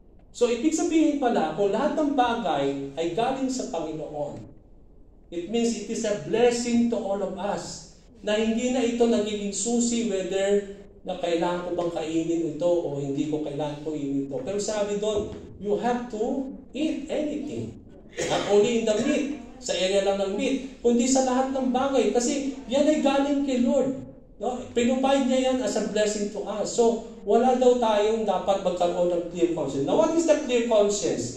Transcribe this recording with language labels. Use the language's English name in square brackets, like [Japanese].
[Filipino] So, ibig sabihin pala, kung lahat ng bagay ay galing sa Panginoon, [English] it means it is a blessing to all of us [Filipino] na hindi na ito nagiging susi whether na kailangan ko bang kainin ito o hindi ko kailangan ko kainin ito. Pero sabi doon, [English] you have to eat anything. Not only in the meat, [Filipino] sa area lang ng meat, kundi sa lahat ng bagay. Kasi yan ay galing kay Lord. No? Pinupahid niya yan [English] as a blessing to us. [Filipino] So, wala daw tayong dapat magkaroon ng clear conscience. [English] Now, what is the clear conscience?